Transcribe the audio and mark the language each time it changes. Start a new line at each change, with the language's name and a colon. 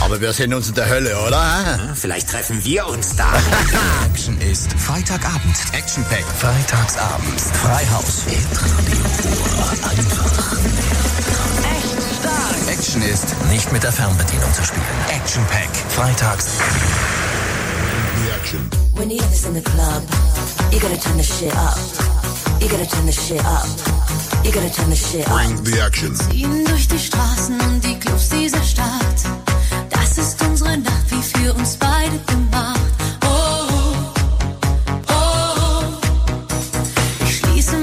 German: Aber wir sehen uns in der Hölle, oder? Vielleicht treffen wir uns da. Action ist Freitagabend. Action Pack. Freitagsabend. Freihaus. Action ist nicht mit der Fernbedienung zu spielen. Action Pack. Freitags. Action.
English: When you have this in the club, you gotta turn the shit up. You gotta turn the shit up. You gotta turn the shit up. Bring the action.
German: Ziehen durch die Straßen und die Clubs dieser Stadt. Das ist unsere Nacht, wie für uns beide gemacht. Oh, oh, oh. Ich schließe